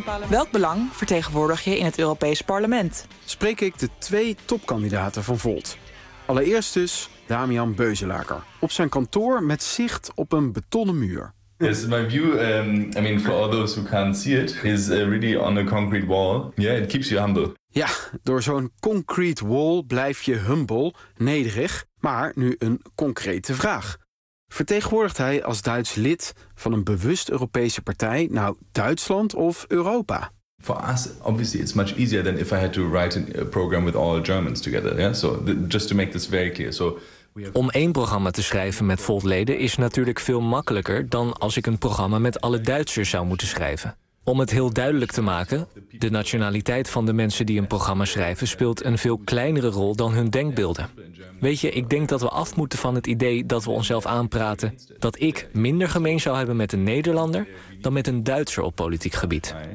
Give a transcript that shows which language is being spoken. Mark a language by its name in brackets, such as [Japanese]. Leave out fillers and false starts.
[Dutch] Welk belang vertegenwoordig je in het Europees Parlement? Spreek ik de twee topkandidaten van Volt. Allereerst dus Damian Beuzelaken. Op zijn kantoor met zicht op een betonnen muur. [English] Yes, my view, for all those who can't see it, is really on a concrete wall. Yeah, it keeps you humble. [Dutch] Ja, door zo'n concrete wall blijf je humble, nederig, maar nu een concrete vraag. Vertegenwoordigt hij als Duits lid van een bewust Europese partij nou Duitsland of Europa? [English] For us, obviously, it's much easier than if I had to write a program with all Germans together. Yeah? So, just to make this very clear. So, [Dutch] om één programma te schrijven met Volt-leden is natuurlijk veel makkelijker dan als ik een programma met alle Duitsers zou moeten schrijven. Om het heel duidelijk te maken, de nationaliteit van de mensen die een programma schrijven speelt een veel kleinere rol dan hun denkbeelden. Weet je, ik denk dat we af moeten van het idee dat we onszelf aanpraten dat ik minder gemeen zou hebben met een Nederlander dan met een Duitser op politiek gebied.